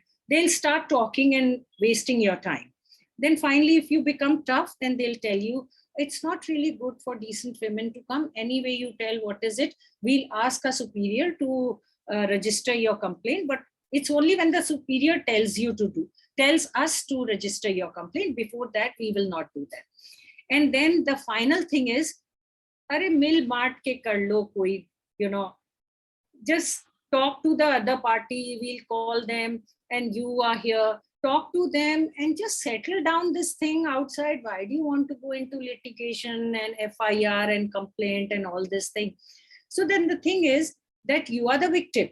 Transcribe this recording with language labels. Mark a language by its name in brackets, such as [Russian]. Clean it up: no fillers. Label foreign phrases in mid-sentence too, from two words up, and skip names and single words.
[English] They'll start talking and wasting your time. Then finally, if you become tough, then they'll tell you, it's not really good for decent women to come. Anyway, you tell what is it, we'll ask a superior to register your complaint, but it's only when the superior tells us to register your complaint. Before that, we will not do that. And then the final thing is, [Hindi] अरे मिल मार्ट के कर लो कोई, [English] just talk to the other party, we'll call them, and you are here. Talk to them and just settle down this thing outside. Why do you want to go into litigation and FIR and complaint and all this thing? So then the thing is that you are the victim.